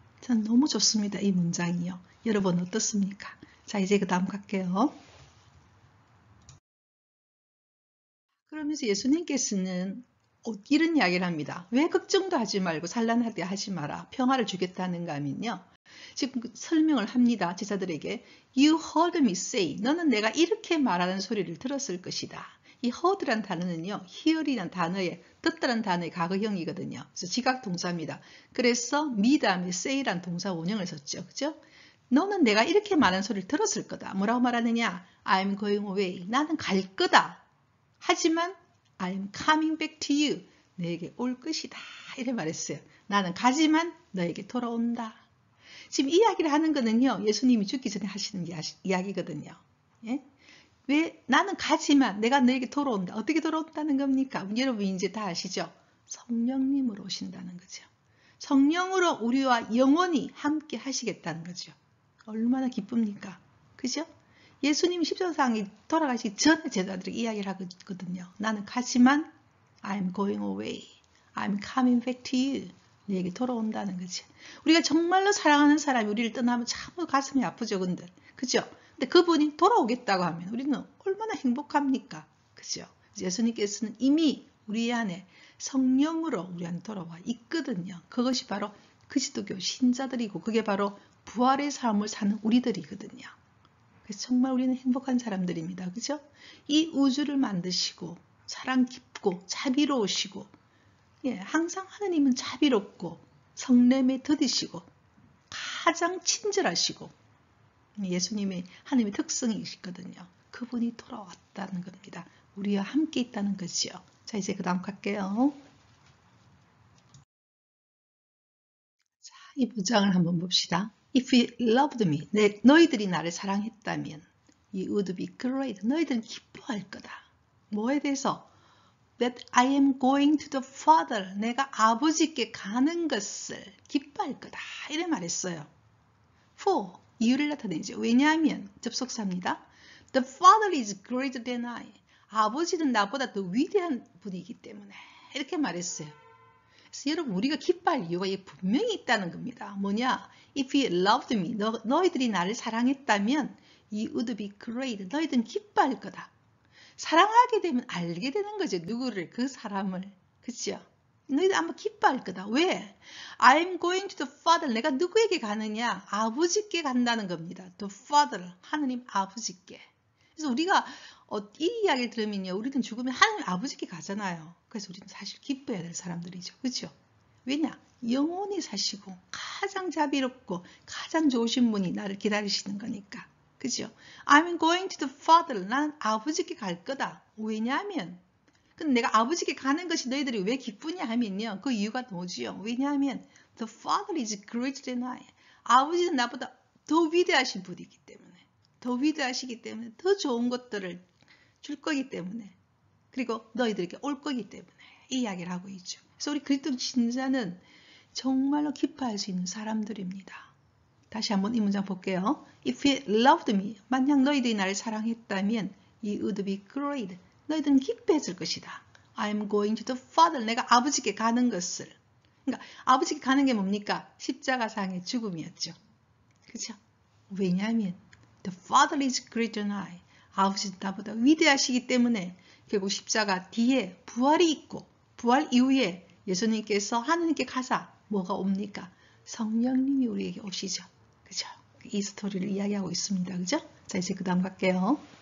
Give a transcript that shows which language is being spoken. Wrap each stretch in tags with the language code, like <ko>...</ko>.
<ko>저는 너무 좋습니다. 이 문장이요. 여러분 어떻습니까? 자, 이제 그 다음 갈게요. 그러면서 예수님께서는 이런 이야기를 합니다. 왜 걱정도 하지 말고 산란하게 하지 마라. 평화를 주겠다는가 하면요. 지금 설명을 합니다. 제자들에게</ko> <en>You heard me say.</en> <ko>너는 내가 이렇게 말하는 소리를 들었을 것이다. 이 heard란 단어는요. hear이란 단어의 듣다란 단어의 과거형이거든요. 그래서 지각 동사입니다. 그래서 me 다음에 say란 동사 원형을 썼죠. 그죠? 너는 내가 이렇게 말하는 소리를 들었을 거다. 뭐라고 말하느냐?</ko> <en>I'm going away.</en> <ko>나는 갈 거다. 하지만</ko> <en>I'm coming back to you.</en> <ko>너에게 올 것이다. 이렇게 말했어요. 나는 가지만 너에게 돌아온다. 지금 이야기를 하는 거는요. 예수님이 죽기 전에 하시는 이야기거든요. 예? 왜 나는 가지만 내가 너에게 돌아온다. 어떻게 돌아온다는 겁니까? 여러분 이제 다 아시죠? 성령님으로 오신다는 거죠. 성령으로 우리와 영원히 함께 하시겠다는 거죠. 얼마나 기쁩니까? 그죠? 예수님이 십자가상에 돌아가시기 전에 제자들에게 이야기를 하거든요. 나는 가지만</ko> <en>I'm going away. I'm coming back to you.</en> <ko>내게 돌아온다는 거지. 우리가 정말로 사랑하는 사람이 우리를 떠나면 참 가슴이 아프죠. 그죠? 근데 그분이 돌아오겠다고 하면 우리는 얼마나 행복합니까? 그죠? 예수님께서는 이미 우리 안에 성령으로 우리 안에 돌아와 있거든요. 그것이 바로 그리스도교 신자들이고 그게 바로 부활의 삶을 사는 우리들이거든요. 그래서 정말 우리는 행복한 사람들입니다. 그죠? 이 우주를 만드시고 사랑 깊고 자비로우시고 항상 하느님은 자비롭고 성냄에 더디시고 가장 친절하시고 예수님의 하나님의 특성이시거든요. 그분이 돌아왔다는 겁니다. 우리와 함께 있다는 거지요. 자, 이제 그 다음 갈게요. 자, 이 문장을 한번 봅시다.</ko> <en>If you loved me,</en> <ko>너희들이 나를 사랑했다면</ko> <en>you would be glad.</en> <ko>너희들은 기뻐할 거다. 뭐에 대해서?</ko> <en>That I am going to the Father.</en> <ko>내가 아버지께 가는 것을 기뻐할 거다. 이래 말했어요. For, 이유를 나타내죠. 왜냐하면 접속사입니다.</ko> <en>The Father is greater than I.</en> <ko>아버지는 나보다 더 위대한 분이기 때문에 이렇게 말했어요. 그래서 여러분 우리가 기뻐할 이유가 분명히 있다는 겁니다. 뭐냐?</ko> <en>If you loved me,</en> <ko>너희들이 나를 사랑했다면</ko> <en>you would be great.</en> <ko>너희들은 기뻐할 거다. 사랑하게 되면 알게 되는 거죠. 누구를, 그 사람을. 그렇죠? 너희들 아마 기뻐할 거다. 왜?</ko> <en>I'm going to the Father.</en> <ko>내가 누구에게 가느냐? 아버지께 간다는 겁니다.</ko> <en>The Father.</en> <ko>하느님 아버지께. 그래서 우리가 이 이야기를 들으면요. 우리는 죽으면 하느님 아버지께 가잖아요. 그래서 우리는 사실 기뻐해야 될 사람들이죠. 그렇죠? 왜냐? 영원히 사시고 가장 자비롭고 가장 좋으신 분이 나를 기다리시는 거니까. 그죠?</ko> <en>I'm going to the Father.</en> <ko>나는 아버지께 갈 거다. 왜냐하면 근데 내가 아버지께 가는 것이 너희들이 왜 기쁘냐 하면요. 그 이유가 뭐지요? 왜냐하면</ko> <en>the Father is greater than I.</en> <ko>아버지는 나보다 더 위대하신 분이기 때문에 더 위대하시기 때문에 더 좋은 것들을 줄 거기 때문에 그리고 너희들에게 올 거기 때문에 이 이야기를 하고 있죠. 그래서 우리 그리스도 신자는 정말로 기뻐할 수 있는 사람들입니다. 다시 한번 이 문장 볼게요.</ko> <en>If you loved me,</en> <ko>만약 너희들이 나를 사랑했다면</ko> <en>you would be great.</en> <ko>너희들은 기뻐했을 것이다.</ko> <en>I'm going to the Father.</en> <ko>내가 아버지께 가는 것을. 그러니까 아버지께 가는 게 뭡니까? 십자가상의 죽음이었죠. 그렇죠?</ko> <en>왜냐하면 the Father is greater than I.</en> <ko>아버지는 나보다 위대하시기 때문에 결국 십자가 뒤에 부활이 있고 부활 이후에 예수님께서 하느님께 가사 뭐가 옵니까? 성령님이 우리에게 오시죠. 그죠? 이 스토리를 이야기하고 있습니다. 그죠? 자, 이제 그 다음 갈게요.</ko>